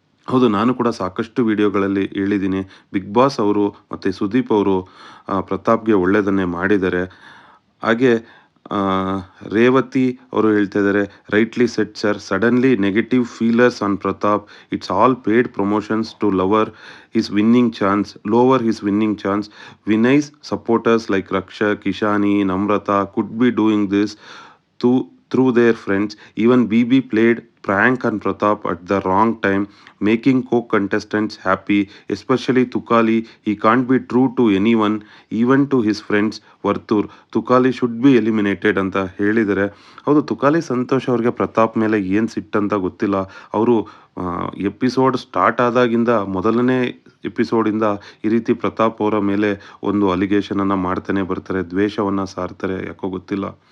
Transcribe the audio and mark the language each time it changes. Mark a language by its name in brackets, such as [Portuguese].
[Kannada] ಹೌದು, ನಾನು ಕೂಡ ಸಾಕಷ್ಟು ವಿಡಿಯೋಗಳಲ್ಲಿ ಹೇಳಿದ್ದೀನಿ, ಬಿಗ್ ಬಾಸ್ ಅವರು ಮತ್ತು ಸುದೀಪ್ ಅವರು ಪ್ರತಾಪ್ಗೆ ಒಳ್ಳೆಯದನ್ನೇ ಮಾಡಿದ್ದಾರೆ. ಹಾಗೆ ರೇವತಿ ಅವರು ಹೇಳ್ತಾ ಇದ್ದಾರೆ, [English] Rightly said sir, suddenly negative feelers on Pratap, it's all paid promotions to lower his winning chance, lower his winning chance. Vinay's supporters like Rakshak, Ishani, Namrata could be doing this through their friends. Even BB played prank on Pratap at the wrong time, making co-contestants happy, especially Tukali. He can't be true to anyone, even to his friends. Vartur, Tukali should be eliminated [Kannada] ಅಂತ ಹೇಳಿದ್ದಾರೆ. ಹೌದು, ತುಕಾಲಿ ಸಂತೋಷ್ ಅವ್ರಿಗೆ ಪ್ರತಾಪ್ ಮೇಲೆ ಏನು ಸಿಟ್ಟಂತ ಗೊತ್ತಿಲ್ಲ. ಅವರು episode start ಆದಾಗಿಂದ, ಮೊದಲನೇ ಎಪಿಸೋಡಿಂದ ಈ ರೀತಿ ಪ್ರತಾಪ್ ಅವರ ಮೇಲೆ ಒಂದು ಅಲಿಗೇಷನನ್ನು ಮಾಡ್ತಾನೆ ಬರ್ತಾರೆ, ದ್ವೇಷವನ್ನು ಸಾರ್ತಾರೆ, ಯಾಕೋ ಗೊತ್ತಿಲ್ಲ.